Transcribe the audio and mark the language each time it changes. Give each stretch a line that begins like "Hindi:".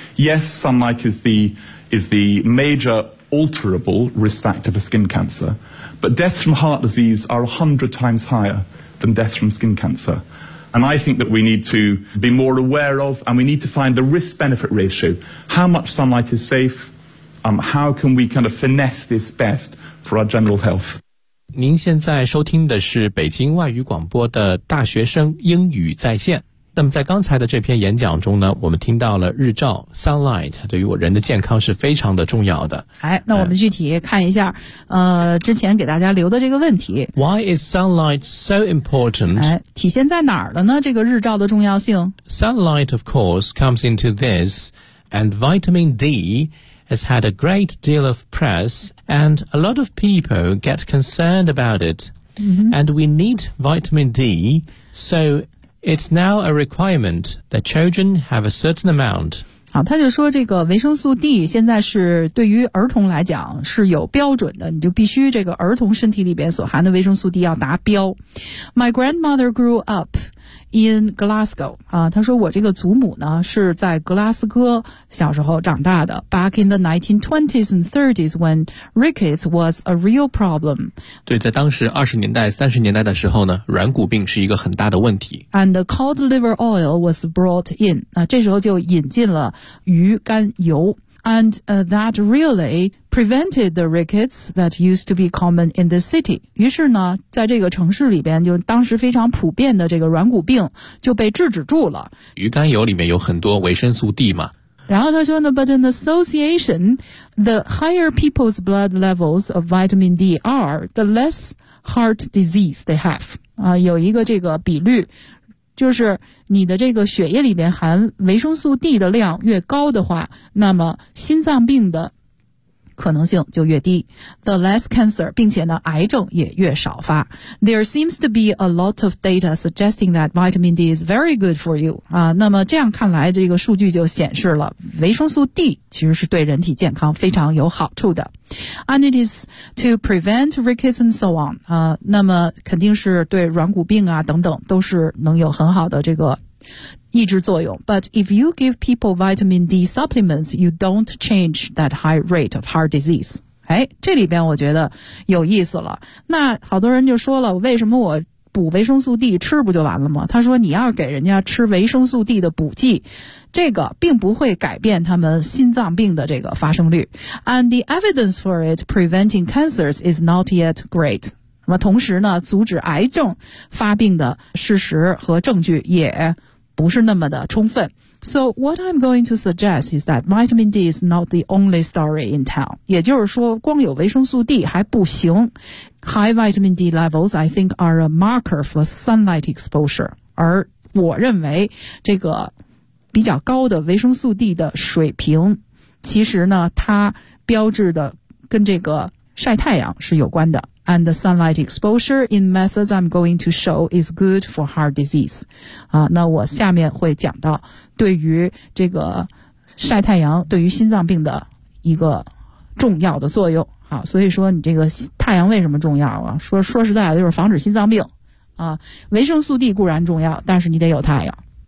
English: Yes, sunlight is the major alterable risk factor for skin cancer, but deaths from heart disease are 100 times higher than deaths from skin cancer. And I think that we need to be more aware of, and we need to find the risk-benefit ratio. How much sunlight is safe? How can we kind of finesse this best for our general health?
Chinese: 您现在收听的是北京外语广播的大学生英语在线。那么在刚才的这篇演讲中呢，我们听到了日照 sunlight 对于我人的健康是非常的重要的。哎，那我们具体看一下，之前给大家留的这个问题。
English: Why is sunlight so important？
Chinese: 哎，体现在哪儿了呢？这个日照的重要性。
English: Sunlight, of course, comes into this, and vitamin D has had a great deal of press, and a lot of people get concerned about it.、 Mm-hmm. And we need vitamin D, so. It's now a requirement that children have a certain amount.
Chinese: 好，他就说这个维生素 D 现在是对于儿童来讲是有标准的，你就必须这个儿童身体里边所含的维生素 D 要达标。
English: My grandmother grew up in Glasgow.
Chinese: 啊，他说我这个祖母呢是在格拉斯哥小时候长大的。
English: Back in the 1920s and 30s when rickets was a real problem.
Chinese: 对，在当时20年代、30年代的时候呢，软骨病是一个很大的问题。
English: And the cod liver oil was brought in.
Chinese: 啊，这时候就引进了鱼肝油。
English: And that really prevented the rickets that used to be common in the city.
Chinese: 于是呢，在这个城市里边，就当时非常普遍的这个软骨病就被制止住了。鱼肝油里面有很多维生素 D 嘛。然后他说呢
English: ，But in association, the higher people's blood levels of vitamin D are, the less heart disease they have.
Chinese: 啊，有一个这个比率。就是你的这个血液里面含维生素 D 的量越高的话，那么心脏病的可能性就越低。
English: The less cancer,
Chinese: 并且呢癌症也越少发。
English: There seems to be a lot of data suggesting that vitamin D is very good for you.
Chinese: 啊，那么这样看来这个数据就显示了维生素 D 其实是对人体健康非常有好处的。
English: And it is to prevent rickets and so on.
Chinese: 啊，那么肯定是对软骨病啊等等都是能有很好的这个抑制作用 ，
English: But if you give people vitamin D supplements, you don't change that high rate of heart disease.
Chinese: 哎，这里边我觉得有意思了。那好多人就说了，为什么我补维生素 D 吃不就完了吗？他说，你要给人家吃维生素 D 的补剂，这个并不会改变他们心脏病的这个发生率。
English: And the evidence for it preventing cancers is not yet great.
Chinese: 那么同时呢，阻止癌症发病的事实和证据也不是那么的充分。
English: So what I'm going to suggest is that vitamin D is not the only story in town.
Chinese: 也就是说光有维生素 D 还不行。
English: High vitamin D levels, I think, are a marker for sunlight exposure.
Chinese: 而我认为这个比较高的维生素 D 的水平其实呢它标志的跟这个晒太阳是有关的。
English: And the sunlight exposure in methods I'm going to show is good for heart disease.
Chinese: 啊，那我下面会讲到对于这个晒太阳对于心脏病的一个重要的作用。好，所以说你这个太阳为什么重要啊？说实在的，就是防止心脏病。啊，维生素 D 固然重要，但是你得有太阳。